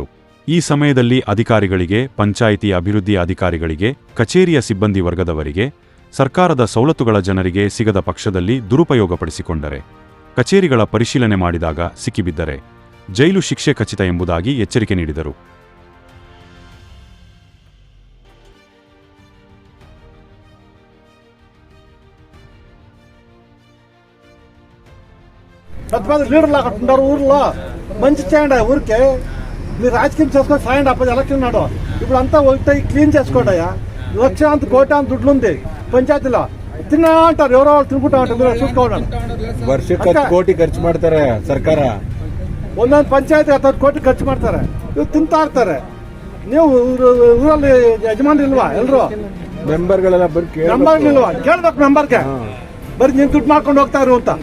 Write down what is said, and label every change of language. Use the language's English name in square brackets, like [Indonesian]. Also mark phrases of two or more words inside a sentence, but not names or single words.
[Kannada] ಈ ಸಮಯದಲ್ಲಿ ಅಧಿಕಾರಿಗಳಿಗೆ, ಪಂಚಾಯಿತಿ ಅಭಿವೃದ್ಧಿ ಅಧಿಕಾರಿಗಳಿಗೆ, ಕಚೇರಿಯ ಸಿಬ್ಬಂದಿ ವರ್ಗದವರಿಗೆ ಸರ್ಕಾರದ ಸವಲತ್ತುಗಳ ಜನರಿಗೆ ಸಿಗದ ಪಕ್ಷದಲ್ಲಿ ದುರುಪಯೋಗಪಡಿಸಿಕೊಂಡರೆ, ಕಚೇರಿಗಳ ಪರಿಶೀಲನೆ ಮಾಡಿದಾಗ ಸಿಕ್ಕಿಬಿದ್ದರೆ ಜೈಲು ಶಿಕ್ಷೆ ಖಚಿತ ಎಂಬುದಾಗಿ ಎಚ್ಚರಿಕೆ ನೀಡಿದರು. [Telugu] లీడర్లు అక్కడ ఉంటారు ఊర్లో, మంచి చేయండి ఊరికే. మీరు రాజకీయం చేసుకొని సాయండి అప్పుడు ఎలక్షన్ నాడు. ఇప్పుడు అంతా ఒకటి క్లీన్ చేసుకోండి. లక్షాంత కోటాంత దుడ్లు ఉంది పంచాయతీలో. తిన్నా అంటారు, ఎవరో వాళ్ళు తినుకుంటా ఉంటారు. మీరు చూసుకోండి. [Kannada] ವರ್ಷಕ್ಕೆ ಕೋಟಿ ಖರ್ಚು ಮಾಡ್ತಾರೆ ಸರ್ಕಾರ. ಒಂದೊಂದು ಪಂಚಾಯತಿ 10 ಕೋಟಿ ಖರ್ಚು ಮಾಡ್ತಾರೆ. ಇವ್ರು ತಿಂತಾ ಇರ್ತಾರೆ. ನೀವು ಊರಲ್ಲಿ ಯಜಮಾನ್ರು ಇಲ್ವಾ? ಎಲ್ರು ಮೆಂಬರ್ಗಳೆಲ್ಲ ಮೆಂಬರ್ ಇಲ್ವಾ? ಕೇಳ್ಬೇಕು ಮೆಂಬರ್ಗೆ. ಬರೀ ನೀನ್ ದುಡ್ಡು ಮಾಡ್ಕೊಂಡು ಹೋಗ್ತಾ ಇರು ಅಂತ